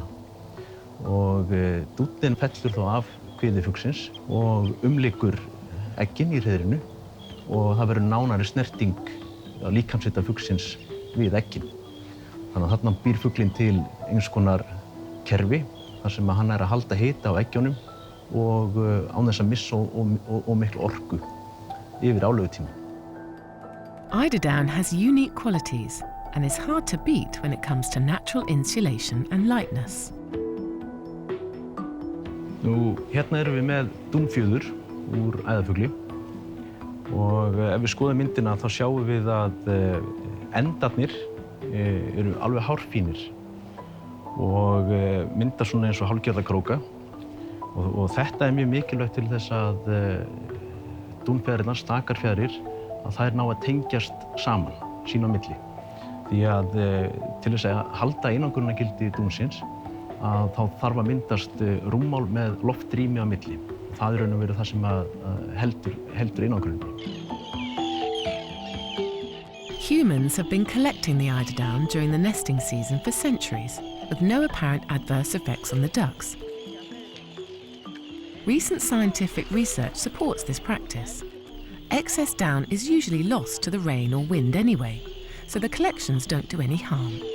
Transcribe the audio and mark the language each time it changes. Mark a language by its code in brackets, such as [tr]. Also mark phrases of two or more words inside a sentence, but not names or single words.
[is] Og dúnninn fellur þá af kviði fuglsins og umlykur eggin í hreiðrinu, og það verður nánari snerting á líkamshita fuglsins við eggin. Þannig að þarna býr fuglinn til eins konar kerfi þar sem hann að halda hita á eggjunum og án þess að missa og miklu orku yfir álegutíma. [en] Eider down has unique qualities and is hard to beat when it comes to natural insulation and lightness. [is] Hérna erum við með dúnfjöður úr æðarfugli, og ef við skoðum myndina þá sjáum við að endarnir eru alveg hárfínir og mynda svona eins og hálfgerða króka, og þetta mjög mikilvægt til þess að dúnfjaðrirnar, stakarfjaðrir, að þær ná að tengjast saman sín á milli. Því að til þess að halda einangrunargildi dúnsins þá þarf að myndast rúmmál með loftrými á milli. Það raun og veru það sem heldur einangrunni. [en] Humans have been collecting the eider down during the nesting season for centuries, with no apparent adverse effects on the ducks. Recent scientific research supports this practice. Excess down is usually lost to the rain or wind anyway, so the collections don't do any harm.